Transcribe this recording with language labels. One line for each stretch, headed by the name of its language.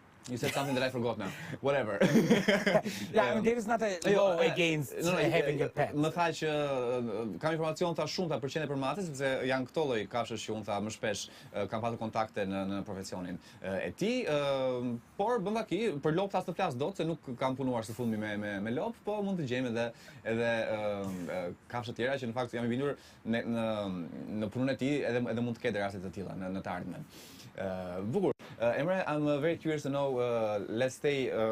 English: You said something that I forgot now. Whatever. Yeah, I mean, there is not a law against having a pet.
Albanian: Më tha që kam informacion tha shumë për qenë për macet, sepse janë këto lloj kafshësh që unë tha më shpesh kam pasur kontakte në profesionin e tij, por bën vaki për lopë as të flas dot se nuk kam punuar së fundmi me lopë, po mund të gjejmë edhe kafshë tjera që në fakt jam i bindur në punën e tij edhe mund të ketë raste të tilla në të ardhmen. Bukur.
English: Emre, I'm very curious to know, let's stay...